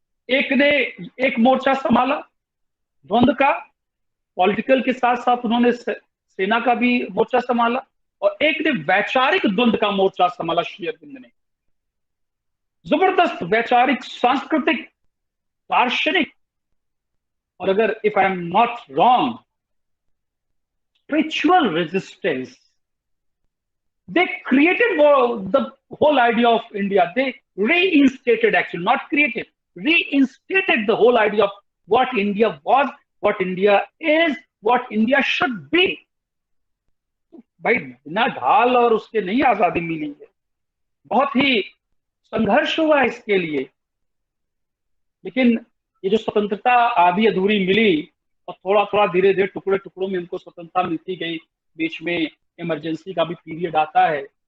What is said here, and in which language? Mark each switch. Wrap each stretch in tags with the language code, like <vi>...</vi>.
<hi>एक ने एक मोर्चा संभाला द्वंद्व का, पॉलिटिकल के साथ साथ उन्होंने सेना का भी मोर्चा संभाला, और एक ने वैचारिक द्वंद्व का मोर्चा संभाला, श्री अरविंद ने। जबरदस्त वैचारिक, सांस्कृतिक, दार्शनिक, और अगर</hi> <en>if I am not wrong,</en> <hi>spiritual resistance.</hi> <en>They created the whole idea of India. They reinstated, actually, not created, reinstated the whole idea of what India was, what India is, what India should be.</en> <hi>भाई बिना ढाल और उसके नहीं आजादी मिली है, बहुत ही संघर्ष हुआ इसके लिए। लेकिन ये जो स्वतंत्रता आधी अधूरी मिली, और थोड़ा थोड़ा धीरे धीरे टुकड़े टुकड़ों में इनको स्वतंत्रता मिलती गई, बीच में इमरजेंसी का भी पीरियड आता है।</hi>